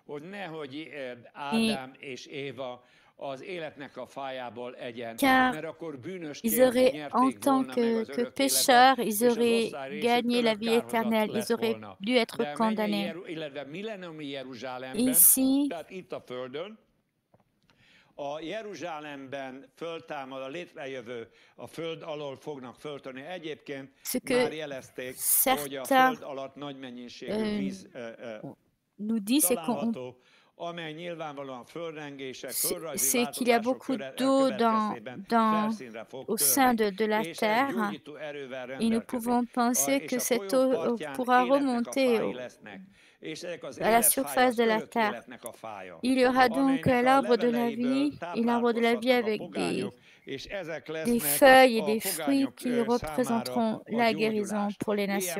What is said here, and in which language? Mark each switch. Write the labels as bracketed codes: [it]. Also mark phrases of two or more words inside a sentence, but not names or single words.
[fr] Car ils auraient, en tant que pécheurs, ils auraient gagné la vie éternelle, ils auraient dû être condamnés. Ici, [hu] a Jeruzsálemben föltámad, a létrejövő a föld alól fognak föltörni. Egyébként már jelezték, hogy a föld alatt nagy mennyiségű víz található, amely nyilvánvalóan földrengések, földrajzi változások felszínre fog [fr] au sein de la terre, et nous pouvons penser que cette eau pourra remonter à la surface de la terre. Il y aura donc l'arbre de la vie et l'arbre de la vie avec des feuilles et des fruits qui représenteront la guérison pour les nations.